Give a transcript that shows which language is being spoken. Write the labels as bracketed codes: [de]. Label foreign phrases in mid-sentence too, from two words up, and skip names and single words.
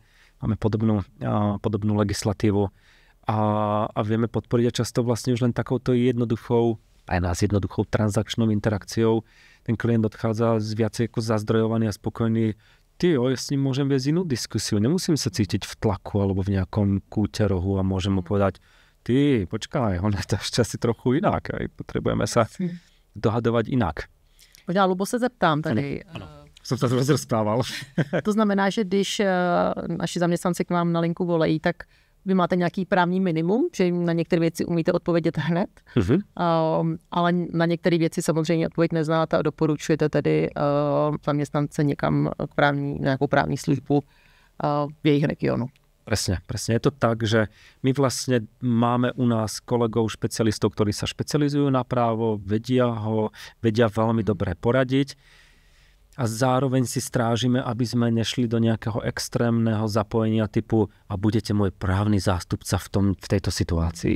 [sk] Máme podobnú legislatívu a vieme podporiť a často vlastne už len takouto jednoduchou, aj nás jednoduchou transakčnou interakciou ten klient odchádza viacej ako zazdrojovaný a spokojný. ja s ním môžem viesť inú diskusiu. Nemusím sa cítiť v tlaku alebo v nejakom kúte rohu a môžem mu povedať, počkaj, on je to ešte asi trochu inak. Potrebujeme sa dohadovať inak. [cs] Možná, Lubo, se zeptám tady. Ano. Jsem se rozprával. To znamená, že když naši zaměstnanci k vám na linku volají, tak vy máte nějaký právní minimum, že jim na některé věci umíte odpovědět hned, ale na některé věci samozřejmě odpověď neznáte a doporučujete tedy zaměstnance někam k nějakou právní službu v jejich regionu. [sk] Presne. Je to tak, že my vlastne máme u nás kolegov, špecialistov, ktorí sa špecializujú na právo, vedia veľmi dobre poradiť a zároveň si strážime, aby sme nešli do nejakého extrémneho zapojenia typu a budete môj právny zástupca v tejto situácii.